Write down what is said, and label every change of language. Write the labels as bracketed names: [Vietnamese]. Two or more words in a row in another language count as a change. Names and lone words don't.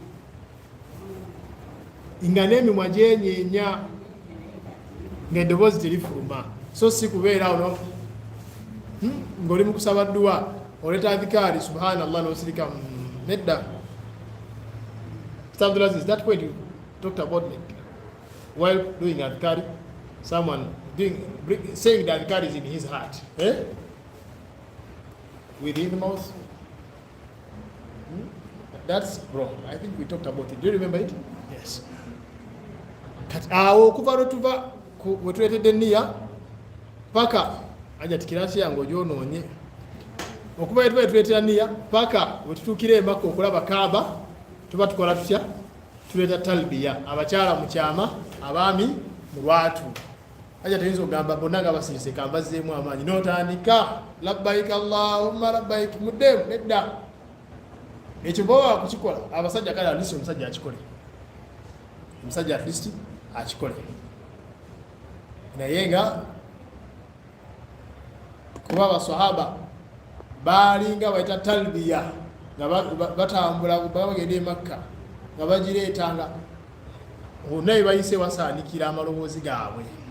[Ganda] nga n'emimwa gyenyeenya, nga eddoboozi terifuluma, so si kubeera ono ng'oli mu kusaba dduwa oleeta adhikaari subhanallah n'osirika nedda. Abdulaziz, [English] that point you talked about it while doing adhikaari, someone saying that adhikaari is in his heart, within the mouth. That's wrong. I think we talked about it. Do you remember it? Yes. [Ganda] Awo okuva lwetuva wetuleetedde nniya paka aja tikirasi yange ogyonoonye, okuva wetuva wetuleetera nniya paka wetutuukira Maka okulaba Kaaba, tuba tukola tutya? Tuleeta talbiya, abakyala mu kyama, abaami mu lwatu. Aja tuyinza okugamba bonna nga basirise kambazeemu amaanyi n'otandika [Arabic] لبيك اللهم لبيك [Ganda] muddemu nedda. Ekyo bw'oba kukikola, abasajja kale [English] at least [Ganda] omusajja akikole, omusajja [English] at least [Ganda] akikole, naye nga kuba abaswahaba baalinga bayita talbiya nga batambula bagenda e Makka nga bagireetanga naye bayise wasaanikira amaloboozi gaabwe.